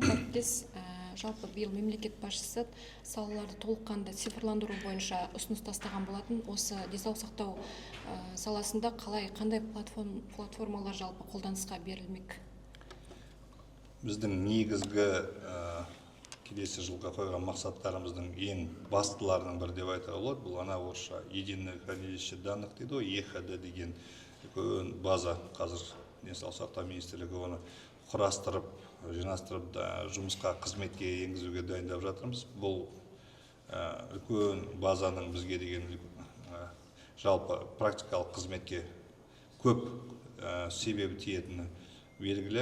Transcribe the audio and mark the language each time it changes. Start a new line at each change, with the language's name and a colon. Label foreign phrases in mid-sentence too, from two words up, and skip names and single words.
Kazakh: Әріптес, жалпы биыл мемлекет басшысы салаларды толыққанды цифрландыру бойынша ұсыныс тастаған болатын. Осы денсаулық сақтау саласында қандай платформалар жалпы қолданысқа берілмек? Біздің негізгі келесі жылға қойған мақсаттарымыздың ең бастыларының бірі деп айтуға болады. Бұл ана орысша
Russian: единое хранилище данных
Kazakh: дейді ғой, ЕХД деген үлкен база. Қазір денсаулық сақтау министрлігі оны құрастырып, жинастырып, жұмысқа, қызметке енгізуге дайындап жатырмыз. Бұл үлкен базаның бізге деген жалпы практикалық қызметке көп себебі тиетіні белгілі.